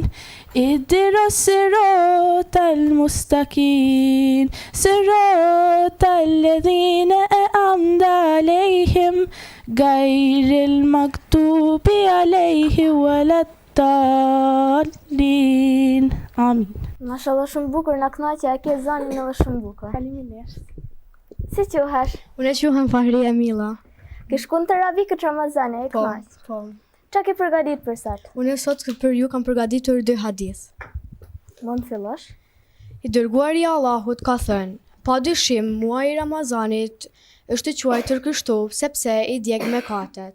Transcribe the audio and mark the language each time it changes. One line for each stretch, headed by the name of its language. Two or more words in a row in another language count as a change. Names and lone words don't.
Arabic: اهدنا الصراط المستقيم صراط الذين أنعمت عليهم غير المغضوب عليهم ولا الضالين آمين.
Albanian: Mashallah shumë bukur, na kënaqë, a ke zënin edhe shumë bukur. Faleminderit. Si quhesh? Unë quhem Fahria Milla. Ke shkuar të ravi këtë Ramazan, e kënaq. Po. Çka ke përgatitur për sot? Unë sot për ju kam përgatitur 2 hadith. Mund të fillosh? I dërguari i Allahut ka thënë: padyshim muaji i Ramazanit është i quajtur kështu sepse i djeg mëkatet.